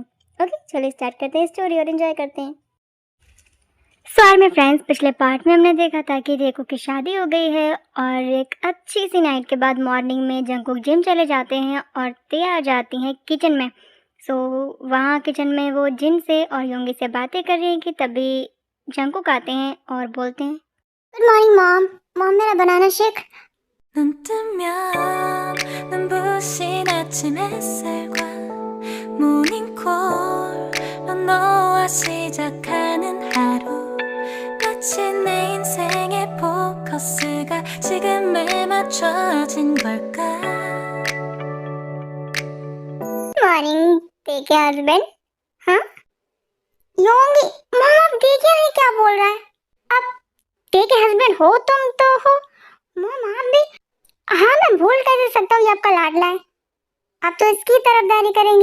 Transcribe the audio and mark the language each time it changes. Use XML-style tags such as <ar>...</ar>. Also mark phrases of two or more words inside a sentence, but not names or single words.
<hi>ओके, चलिए स्टार्ट करते हैं स्टोरी और एंजॉय करते हैं।</hi> <en>so my friends,</en> <hi>पिछले पार्ट में हमने देखा था कि रेको की शादी हो गई है और एक अच्छी सी नाइट के बाद मॉर्निंग में जंकुक जिम चले जाते हैं और ते आ जाती हैं किचन में। सो वहाँ किचन में वो जिन से और योंगी से बातें कर रही हैं कि तभी जंकुक आते हैं और बोलते हैं,</hi> <en>good morning mom.</en> <hi>मॉम, मेरा बनाना शेक।</hi> <ko>눈 뜨면 눈부신 아침 햇살과 모닝콜로 너와 시작하는 하루 마치 내 인생의 포커스가 지금에 맞춰진 걸까</ko> <hi>मॉर्निंग ते के हस्बैंड। हाँ योंगी, मॉम आप देखिए नहीं क्या बोल रहा है। आप ते के हस्बैंड हो तुम तो हो मॉम, आप भी। हाँ, मैं भूल कैसे सकता हूँ, ये आपका लाडला है। आप तो इसकी तरफदारी करेंगी।</hi>